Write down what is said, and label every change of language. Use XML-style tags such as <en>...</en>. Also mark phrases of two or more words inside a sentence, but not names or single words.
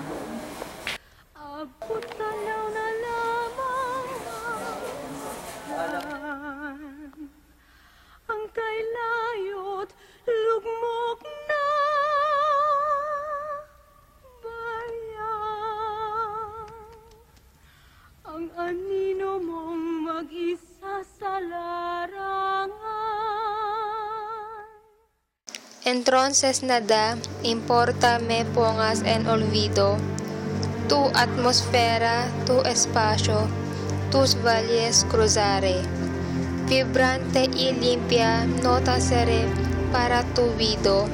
<tl>Abot tanaw na lamang ang kailayo't lugmok na bayan. Ang anino mong mag-isa sa larangan.</tl> <es>Entonces nada importa me pongas en olvido, tu atmósfera, tu espacio, tus valles cruzaré. Vibrante y limpia nota seré para tu vida.</es>